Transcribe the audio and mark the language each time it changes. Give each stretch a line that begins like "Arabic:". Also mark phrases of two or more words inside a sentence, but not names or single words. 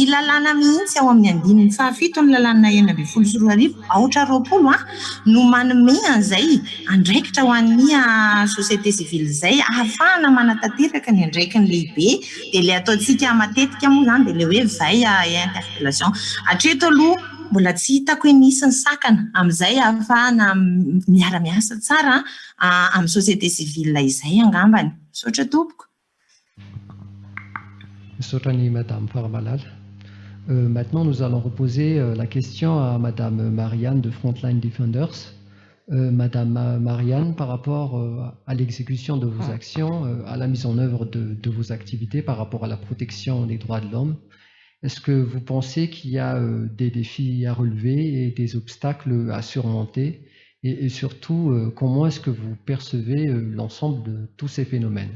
Malagasy: lalàna mihitsy ao amin'ny andininy fahafito ny lalàna 120 aotra 20 no manome an'izay andraikitra ho an'ny
French: société civile
Malagasy: izay ahafahana manatanteraka ny andraiky ny lehibe dia le ataontsika matetika moa izany dia le hoe vay interpellation hatreto aloha mbola tsy hitako hoe nisy ny sakana amin'izay ahafahana miara-miasa tsara amin'ny
French: société civile
Malagasy: izay angambany misaotra tompoko. Misaotra ny Madame Faramalala.
French: Maintenant, nous allons reposer la question à Madame Marianne de Frontline Defenders. Madame Marianne, par rapport à l'exécution de vos actions, à la mise en œuvre de vos activités par rapport à la protection des droits de l'homme, est-ce que vous pensez qu'il y a des défis à relever et des obstacles à surmonter et surtout, comment est-ce que vous percevez l'ensemble de tous ces phénomènes?